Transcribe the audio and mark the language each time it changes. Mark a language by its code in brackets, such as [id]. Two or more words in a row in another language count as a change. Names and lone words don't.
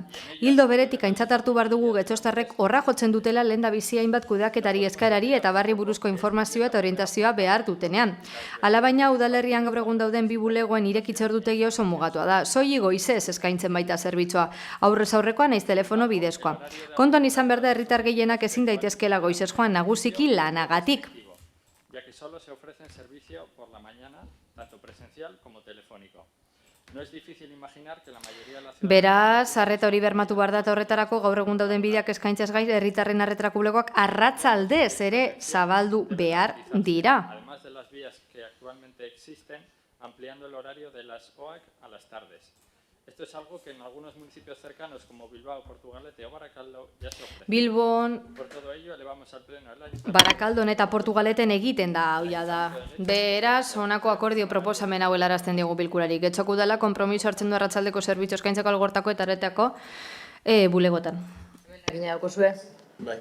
[eu] Ildo beretik aintzat hartu behar dugu getxostarrek horra jotzen dutela lehendabizi hainbat kudeaketari eskaerari eta barri buruzko informazioa eta orientazioa behar dutenean. Alabaina, udalerrian gaur egun dauden bi bulegoen irekitze ordutegi oso mugatua da. Soilik goizez eskaintzen baita zerbitzua, aurrez aurrekoa naiz telefono bidezkoa. Kontuan izan behar da herritar gehienak ezin daitezkela goizez joan nagusiki lanagatik. [es] Ya que solo se ofrecen servicio por la mañana, tanto presencial como telefónico. No es difícil imaginar que la mayoría de las... [eu] Beraz, arreta hori bermatu behar da horretarako gaur egun dauden bideak eskaintzaz gain herritarren arretarako bulegoak arratsaldez ere zabaldu behar dira. [es] Además de las vías que actualmente existen, ampliando el horario de las OAC a las tardes. Esto es algo que en algunos municipios cercanos como Bilbao, Portugalete o Barakaldo ya se ofrece. [eu] Bilbon, [es] Por todo ello, elevamos al pleno el año. [eu] Barakaldon eta Portugaleten egiten da, hauia da. Beraz, honako akordio proposamen hau helarazten digu bilkurari. Getxoko udala konpromiso hartzen du arratsaldeko zerbitzu eskaintzeko algortako eta aretako bulegotan. Egina dauko zue? Bai.